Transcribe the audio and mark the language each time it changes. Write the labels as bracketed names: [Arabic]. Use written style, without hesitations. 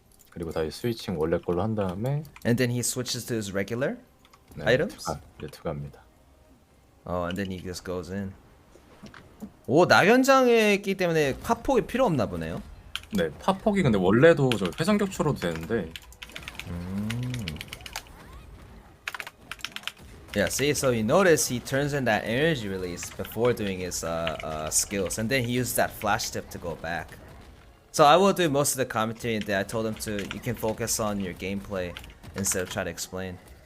[Korean] 그리고 다시 스위칭 원래 걸로 한 다음에 [English] And then he switches to his regular [Korean] 네, [English] items. [Korean] 투가입니다. [English] Oh, and then he just goes in. [Korean] 오, 낙연장에 있기 때문에 파폭이 필요 없나 보네요. 네, 파폭이 근데 원래도 저 회전 격추로도 되는데. [English] Yeah, see, so you notice he turns in that energy release before doing his skills, and then he uses that flash step to go back. So I will do most of the commentary, and I told him you can focus on your gameplay instead of trying to explain.